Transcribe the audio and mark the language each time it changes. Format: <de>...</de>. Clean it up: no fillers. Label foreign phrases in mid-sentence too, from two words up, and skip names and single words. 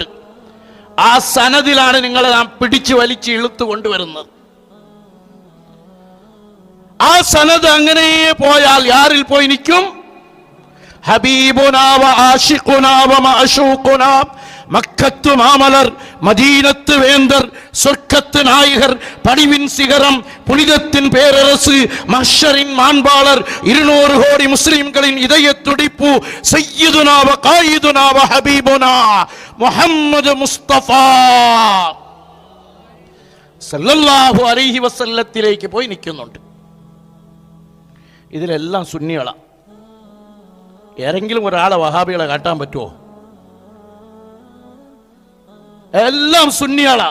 <ml>ആ സനദിലാണ് നിങ്ങളെ നാം പിടിച്ചു വലിച്ച് ഇളുത്തു കൊണ്ടുവരുന്നത്. ആ സനദ് അങ്ങനെ പോയാൽ യാരിൽ പോയി നിൽക്കും?</ml> <ar>حبيبنا و عاشقنا و معشوقنا</ar> <ta>மக்கத்து மாமலர், மதீனத்து வேந்தர், சொர்க்கத்து நாயகர், பணிவின் சிகரம், புனிதத்தின் பேரரசு, மஹ்ஷரின் மாண்பாளர், 200 கோடி முஸ்லிம்களின் இதய துடிப்பு,</ta> <ar>سيدنا و قائدنا و حبيبنا</ar> <ta>முஹம்மது முஸ்தஃபா</ta> <ar>صلى الله عليه</ar> <ml>വസല്ലത്തിലേക്ക് പോയി നിൽക്കുന്നുണ്ട്. ഇതിലെല്ലാം സുന്നികളാണ്. ഏതെങ്കിലും ഒരാളെ വഹാബികളെ കാട്ടാൻ പറ്റുമോ? എല്ലാം സുന്നികളാ.</ml>